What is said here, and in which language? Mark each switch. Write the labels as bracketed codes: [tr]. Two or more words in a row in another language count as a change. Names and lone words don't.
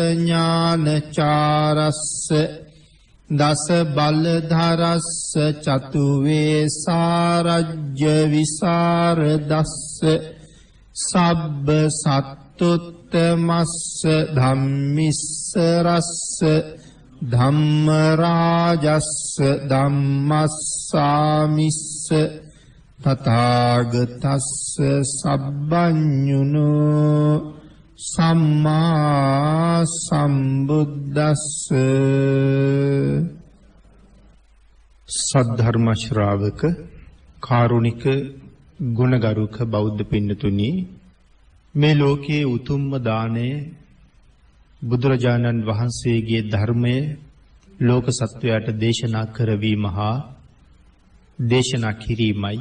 [pi] ඥානචාරස්ස දස බලධරස්ස චතු වේසාරජ්‍ය විසරදස්ස සබ්බ සත්තුත් තමස්ස ධම්මිස්ස රස්ස ධම්මරාජස්ස ධම්මස්සාමිස්ස තථාගතස්ස සබ්බඤුනෝ සම්මා සම්බුද්දස්ස [si] සද්ධර්ම ශ්‍රාවක කාරුණික ගුණගරුක බෞද්ධ පින්නතුනි මේ ලෝකයේ උතුම්ම දාණය බුදුරජාණන් වහන්සේගේ ධර්මය ලෝක සත්වයාට දේශනා කරවීම හා දේශනා කිරීමයි.